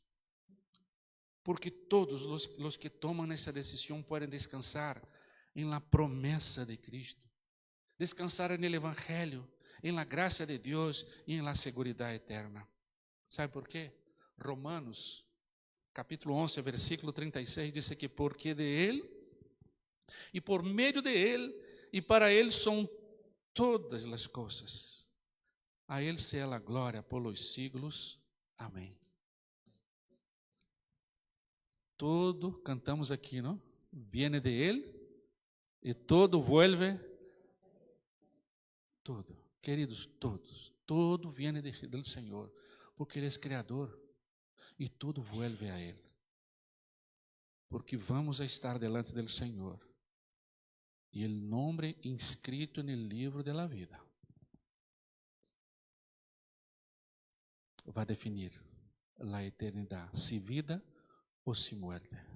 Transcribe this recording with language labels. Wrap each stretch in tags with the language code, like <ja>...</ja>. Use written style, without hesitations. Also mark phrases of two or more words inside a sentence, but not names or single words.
<pt>Porque todos os que tomam essa decisão podem descansar em la promessa de Cristo, descansar no Evangelho, em la graça de Deus e em la seguridade eterna. Sabe por quê? Romanos, capítulo 11, versículo 36, diz que porque de Ele, e por meio de Ele, e para Ele são todas as coisas. A Ele seja a glória</pt> <es>por los siglos.</es> <pt>Amém. Todo, cantamos aqui, não?</pt> <es>Viene de Ele e todo vuelve.</es> <pt>Todo, queridos,</pt> <es>todo viene</es> <pt>do Senhor, porque Ele é Criador e tudo vuelve a Ele. Porque</pt> <es>vamos a estar delante</es> <pt>do Senhor e o nome inscrito no livro da vida vai definir a eternidade, se vida ou se muerte.</pt>